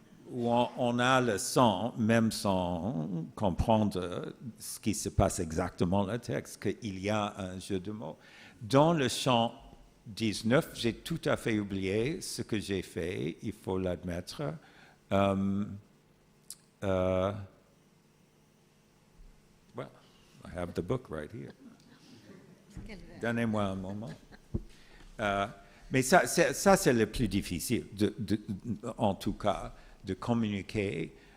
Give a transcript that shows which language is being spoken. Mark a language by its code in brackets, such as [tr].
[fr] où on a le son, même sans comprendre ce qui se passe exactement dans le texte, qu'il y a un jeu de mots. Dans le chant 19, j'ai tout à fait oublié ce que j'ai fait, il faut l'admettre. [en] Well, I have the book right here. [fr] Donnez-moi un moment. Mais ça c'est le plus difficile, en tout cas, de communiquer